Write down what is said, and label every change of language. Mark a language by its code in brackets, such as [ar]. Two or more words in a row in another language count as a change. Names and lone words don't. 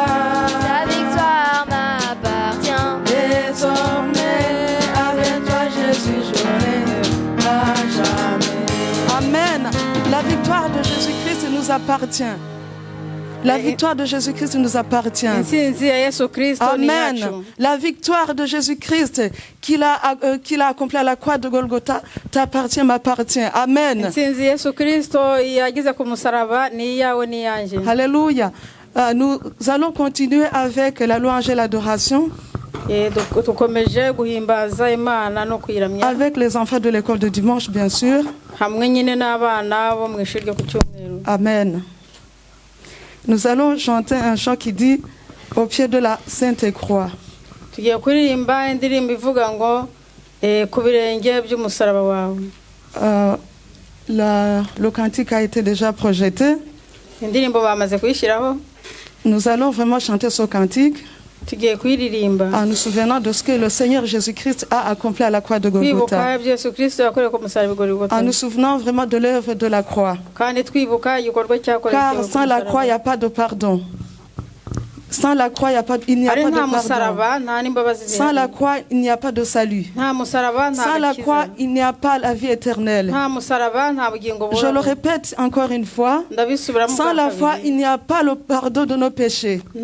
[fr] Sa victoire m'appartient. Désormais, avec toi, Jésus, je règne à jamais. Amen. La victoire de Jésus-Christ nous appartient. La victoire de Jésus-Christ nous appartient. [rw] Intsinzi ya Yesu Kristo ni Amen. yacu. [fr] La victoire de Jésus-Christ qu'il a accompli à la croix de Golgotha t'appartient, m'appartient. Amen. [rw] Intsinzi Yesu Kristo yagize ku musaraba ni iyawe ni iyanjye. Alléluia. [fr] Nous allons continuer avec la louange et l'adoration [rw] Dukomeje guhimbaza Imana no kuyiramya [fr] avec les enfants de l'école de dimanche, bien sûr. [rw] hamwe nyine n'abana bo mu ishuri ryo ku cyumweru. Amen. [fr] Nous allons chanter un chant qui dit au pied de la Sainte Croix. [rw] Tugiye kuririmba indirimbo ivuga ngo ku birenge by'umusaraba wawe. [fr] Le cantique a été déjà projeté. [rw] Indirimbo bamaze kuyishyiraho. [fr] Nous allons vraiment chanter ce cantique [rw] Tugiye kuyiririmba [fr] en nous souvenant de ce que le Seigneur Jésus-Christ a accompli à la croix de Golgotha. [rw] twibuka ibyo Yesu Kristo yakoreye ku musaraba i Golgotha. [fr] En nous souvenant vraiment de l'œuvre de la croix. [rw] Kandi twibuka igikorwa cyakorewe [fr] Car sans la croix, il n'y a pas de pardon. Sans la croix, il n'y a pas de pardon. Sans la croix, il n'y a pas de salut. Sans la croix, il n'y a pas la vie éternelle. Je le répète encore une fois. Sans la foi, il n'y a pas le pardon de nos péchés.